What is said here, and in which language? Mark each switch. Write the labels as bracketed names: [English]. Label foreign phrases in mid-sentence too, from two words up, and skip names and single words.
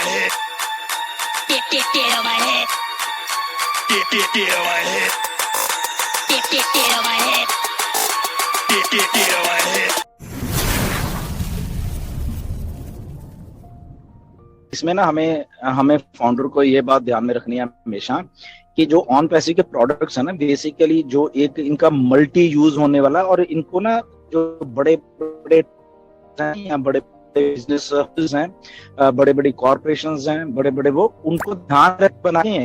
[English] head. Get on my head. Get on my head. Get on my head. Get on my head. [Hindi] इसमें ना हमें फाउंडर को ये बात ध्यान में रखनी है हमेशा कि जो ऑन पैसिव के प्रोडक्ट्स है ना, बेसिकली जो एक इनका [English] multi use [Hindi] होने वाला, और इनको ना जो बड़े बड़े या बड़े बिजनेस हैं, बड़े बड़ी कॉर्पोरेशंस हैं, बड़े बड़े वो उनको ध्यान रख बनाए हैं।